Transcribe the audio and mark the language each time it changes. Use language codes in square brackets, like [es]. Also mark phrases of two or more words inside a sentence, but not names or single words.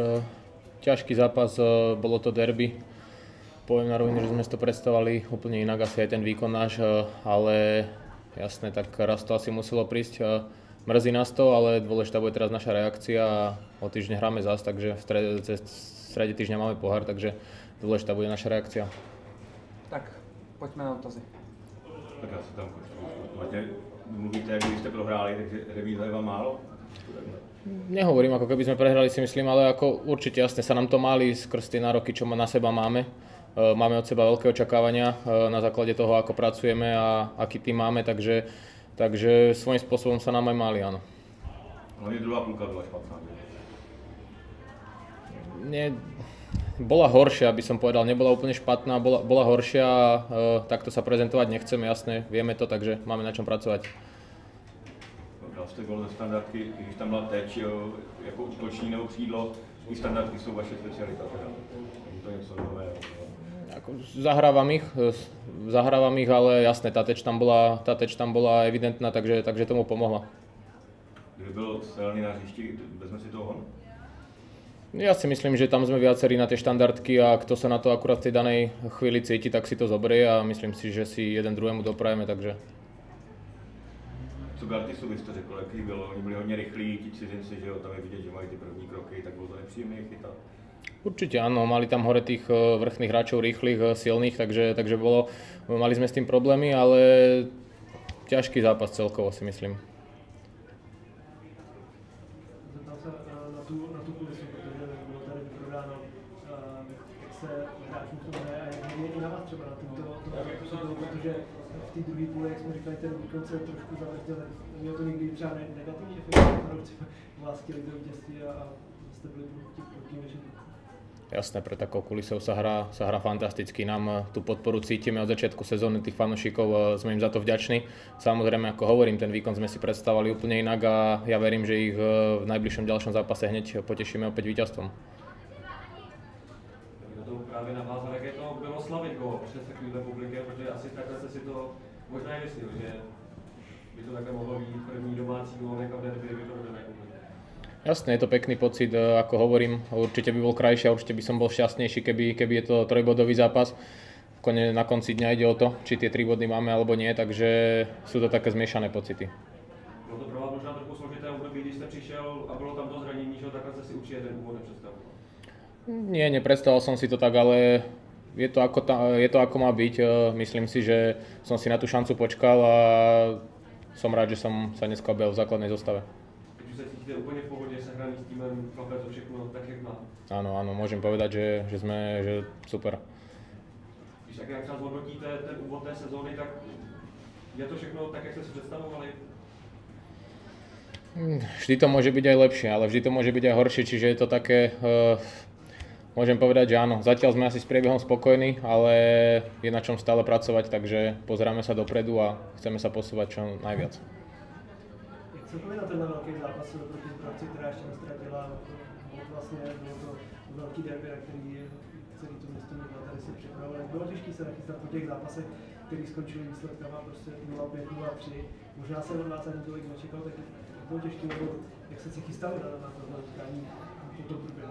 [sk] Ťažký zápas, bolo to derby. Poviem na rovinu, že sme si to predstavovali úplne inak, asi aj ten výkon náš, ale jasné, tak raz to asi muselo prísť. Mrzí nás to, ale dôležitá bude teraz naša reakcia a o týždeň hráme zás, takže v strede týždňa máme pohár, takže dôležitá bude naša reakcia. [cs] Tak, pojďme na dotazy. Tak já se tam mluvíte, jak když jste prohráli, takže remíza je vám málo? [sk] Nehovorím, ako keby sme prehrali, si myslím, ale ako určite jasne sa nám to máli skrz tie nároky, čo na seba máme. Máme od seba veľké očakávania na základe toho, ako pracujeme a aký tým máme, takže svojím spôsobom sa nám aj máli, áno. [cs] Hlavne druhá půlka byla špatná. [sk] Nie, bola horšia, by som povedal, nebola úplne špatná, bola horšia a takto sa prezentovať nechceme, jasne, vieme to, takže máme na čom pracovať. [cs] Dal jste gol ze standardky, i když tam byla teč, jako útoční nebo křídlo, i standardky jsou vaše specialita. Je to něco nového? [sk] Zahrávam ich, ale jasné, tá teč tam bola evidentná, takže tomu pomohla. [cs] Kdyby byl silný na hřišti, vezme si to on? [sk] Ja si myslím, že tam sme viacerí na tie štandardky a kto sa na to akurát v tej danej chvíli cíti, tak si to zoberie a myslím si, že si jeden druhému doprajeme, takže... [cs] Co Gartisu byste řekl, jaký bylo? Oni byli hodně rychlí, ti cizinci, že jo, tam je vidět, že mají ty první kroky, tak bylo to nepříjemné chytat. [sk] Určite áno, mali tam hore tých vrchných hráčov rýchlych, silných, takže mali sme s tým problémy, ale ťažký zápas celkovo si myslím. [cs] Zeptal se na tu kulisu, protože bylo tady vyprodáno, jak se hráčům to hraje a jak je i na vás třeba na tomto působilo, protože v té druhé půli, jak jsme říkali, ten výkon se trošku zavrtěl, mělo to někdy třeba negativní efekt, fanoušci vás chtěli do vítězství a jste byli proti něčemu. [sk] Jasné, pre takou kulisou sa hrá fantasticky. Nám tú podporu cítime od začiatku sezóny, tých fanúšikov, sme im za to vďační. Samozrejme, ako hovorím, ten výkon sme si predstavovali úplne inak a ja verím, že ich v najbližšom ďalšom zápase hneď potešíme opäť víťazstvom. [cs] Na to právě navázal, jak je to bylo slavit gól přes takovýhle publikem, protože asi takhle jste si to možná i myslel, že by to takhle mohlo být první domácí gól, jako v derby, by to bylo neúplně. [sk] Jasné, je to pekný pocit, ako hovorím, určite by bol krajší a určite by som bol šťastnejší, keby je to trojbodový zápas. Na konci dňa ide o to, či tie 3 body máme alebo nie, takže sú to také zmiešané pocity. [cs] Bylo to pro vás možná trochu složité období, když jste přišel a bylo tam to zranění, že takhle jste si určitě ten úvod nepředstavoval? [sk] Nie, nepredstavoval som si to tak, ale je to ako má byť. Myslím si, že som si na tú šancu počkal a som rád, že som sa dneska objavil v základnej zostave. [cs] Se cítíte úplně v pohodě, sehraný s týmem, klape to všechno tak, jak má? [sk] Áno, môžem povedať, že super. [cs] Když tak jak třeba zhodnotíte ten úvod té sezóny, tak je to všechno tak, jak jste si představovali? [sk] Vždy to môže byť aj lepšie, ale vždy to môže byť aj horšie, čiže je to také, môžem povedať, že áno, zatiaľ sme asi s priebehom spokojní, ale je na čom stále pracovať, takže pozeráme sa dopredu a chceme sa posúvať čo najviac. [cs] Celkově na tenhle velký zápas proti Zbrojovci, která ještě nestratila, vlastně bylo to velký derby, na který celý to město mělo, tady se připravovali. Bylo těžké se nachystat po těch zápasech, který skončili výsledkama prostě 0-5, 0-3. Možná se od vás ani tolik nečekal, tak bylo těžké, jak se chystali na to utkání po tom průběhu.